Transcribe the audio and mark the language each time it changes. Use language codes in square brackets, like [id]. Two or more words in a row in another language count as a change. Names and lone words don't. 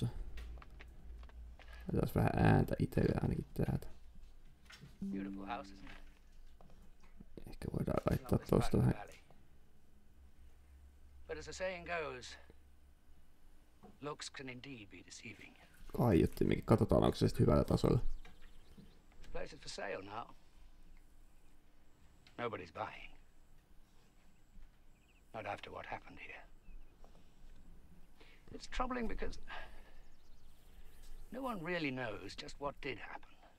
[fi] Laitetaan vähän ääntä itselle ainakin täältä. Ehkä voidaan laittaa tosta vähän. Kaiuttimmekin. Katsotaan, onko se sitten hyvällä tasolla. [en] Nobody's buying. Not after what happened here. It's troubling because no one really knows just what did happen.